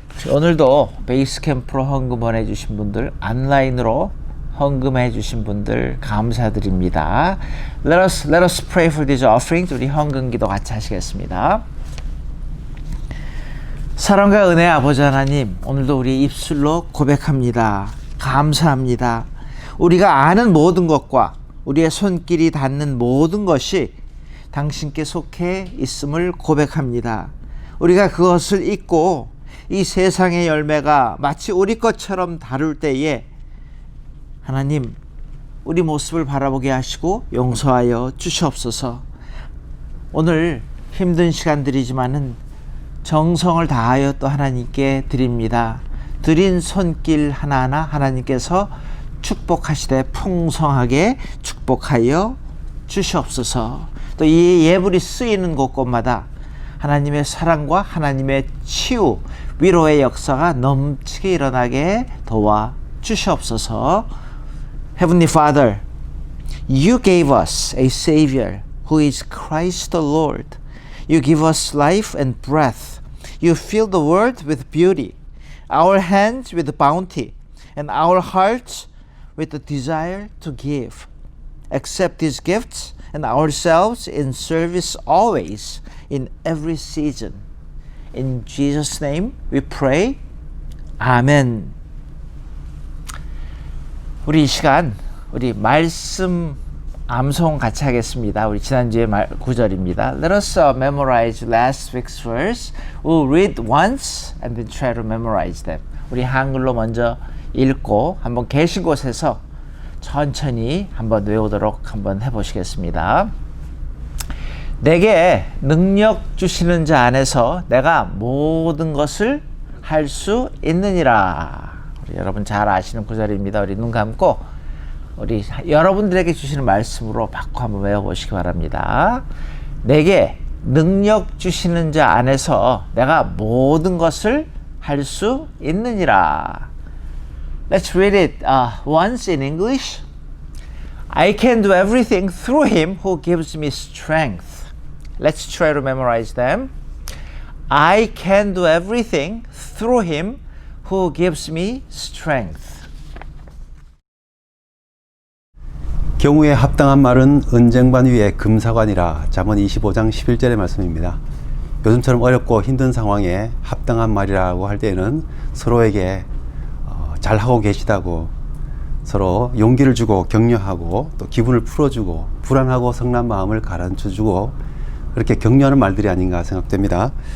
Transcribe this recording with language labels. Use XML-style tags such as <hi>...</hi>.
<ko>오늘도 베이스 캠프로 헌금해 주신 분들, 온라인으로 헌금해 주신 분들 감사드립니다.</ko> <en>Let us pray for this offering.</en> <ko>우리 헌금 기도 같이 하시겠습니다. 사랑과 은혜의 아버지 하나님, 오늘도 우리 입술로 고백합니다. 감사합니다. 우리가 아는 모든 것과 우리의 손길이 닿는 모든 것이 당신께 속해 있음을 고백합니다. 우리가 그것을 잊고 이 세상의 열매가 마치 우리 것처럼 다룰 때에 하나님, 우리 모습을 바라보게 하시고 용서하여 주시옵소서. 오늘 힘든 시간들이지만은 정성을 다하여 또 하나님께 드립니다. 드린 손길 하나하나 하나님께서 축복하시되 풍성하게 축복하여 주시옵소서. 또 이 예불이 쓰이는 곳곳마다 하나님의 사랑과 하나님의 치유, 위로의 역사가 넘치게 일어나게 도와 주시옵소서.</ko> <en>Heavenly Father, You gave us a Savior who is Christ the Lord. You give us life and breath. You fill the world with beauty, our hands with bounty, and our hearts with the desire to give. Accept these gifts and ourselves in service always, in every season. In Jesus' name we pray.</en> <ko>아멘. 우리 이 시간 우리 말씀 암송 같이 하겠습니다. 우리 지난주에 구절입니다.</ko> <en>Let us memorize last week's verse. We'll read once and then try to memorize them.</en> <ko>우리 한글로 먼저 읽고 한번 계신 곳에서 천천히 한번 외우도록 한번 해보시겠습니다. 내게 능력 주시는 자 안에서 내가 모든 것을 할 수 있느니라. 우리 여러분 잘 아시는 구절입니다. 우리 눈 감고 우리 여러분들에게 주시는 말씀으로 바꿔 한번 외워보시기 바랍니다. 내게 능력 주시는 자 안에서 내가 모든 것을 할 수 있느니라.</ko> <en>Let's read it once in English. I can do everything through him who gives me strength. Let's try to memorize them. I can do everything through him who gives me strength.</en> <ko>경우에 합당한 말은 은쟁반 위에 금사관이라. 잠언 25장 11절의 말씀입니다. 요즘처럼 어렵고 힘든 상황에 합당한 말이라고 할 때에는 서로에게 잘하고 계시다고 서로 용기를 주고 격려하고 또 기분을 풀어주고 불안하고 성난 마음을 가라앉혀주고 그렇게 격려하는 말들이 아닌가 생각됩니다.</ko>